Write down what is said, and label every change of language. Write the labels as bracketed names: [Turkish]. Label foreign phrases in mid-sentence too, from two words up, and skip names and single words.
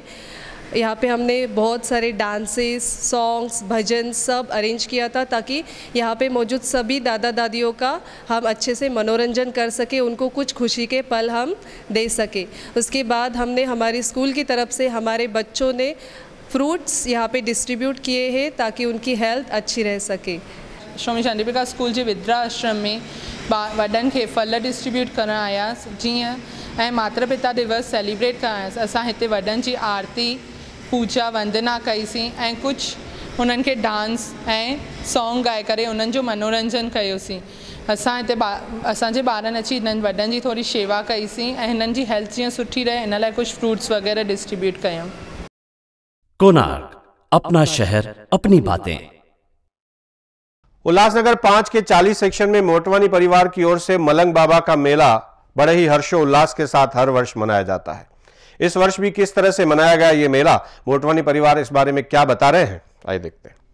[Hindi] यहाँ पे हमने बहुत सारे डांसेस, सॉन्ग्स, भजन सब अरेंज किया था ताकि यहाँ पे मौजूद सभी दादा दादियों का हम अच्छे से मनोरंजन कर सके, उनको कुछ खुशी के पल हम दे सके। उसके बाद हमने हमारी स्कूल की तरफ से हमारे बच्चों ने फ्रूट्स यहाँ पे डिस्ट्रीब्यूट किए हैं ताकि उनकी हेल्थ अच्छी रह सके। [Sindhi] स्वामी शांति प्रकाश स्कूल जे वृद्धाश्रम में वॾनि खे फल डिस्ट्रीब्यूट करण आयासीं जीअं ऐं मातृपिता दिवस सेलिब्रेट करण आयासीं। असां हिते वॾनि जी आरती, पूजा, वंदना कईसीं ऐं कुझु हुननि खे डांस ऐं सॉन्ग ॻाए करे उन्हनि जो मनोरंजन कयोसीं। असां हिते असांजे ॿारनि अची हिननि वॾनि जी थोरी शेवा कईसीं ऐं हिननि जी हेल्थ जीअं सुठी रहे इन लाइ कुझु फ्रूट्स वग़ैरह डिस्ट्रीब्यूट कयूं। [Hindi] कोणार्क, अपना शहर अपनी बातें। उल्लासनगर 5 के 40 सेक्शन में मोटवानी परिवार की ओर से मलंग बाबा का मेला बड़े ही हर्षोल्लास के साथ हर वर्ष मनाया जाता है। इस वर्ष भी किस तरह से मनाया गया ये मेला, मोटवानी परिवार इस बारे में क्या बता रहे हैं, आइए देखते हैं।